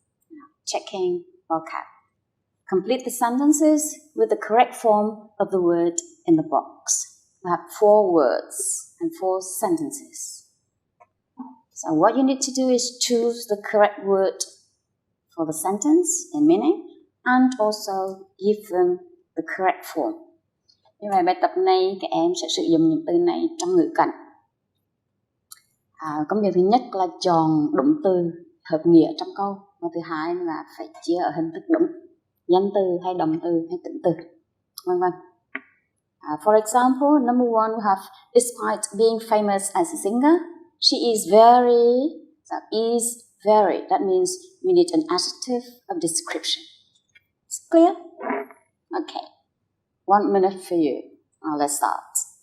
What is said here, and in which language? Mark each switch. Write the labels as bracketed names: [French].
[English] Now, checking vocab. Complete the sentences with the correct form of the word in the box. We have 4 words and 4 sentences. So what you need to do is choose the correct word for the sentence and meaning, and also give them the correct form. [Vietnamese] Như vậy bài tập này các em sẽ sử dụng những từ này trong ngữ cảnh. Công việc thứ nhất là chọn đúng từ hợp nghĩa trong câu, và thứ hai là phải chia ở hình thức đúng, danh từ hay động từ hay tĩnh từ, vân vân. [English] For example, number 1 we have, despite being famous as a singer, she is very. So is very. That means we need an adjective of description. It's clear? Okay. 1 minute for you. Now let's start.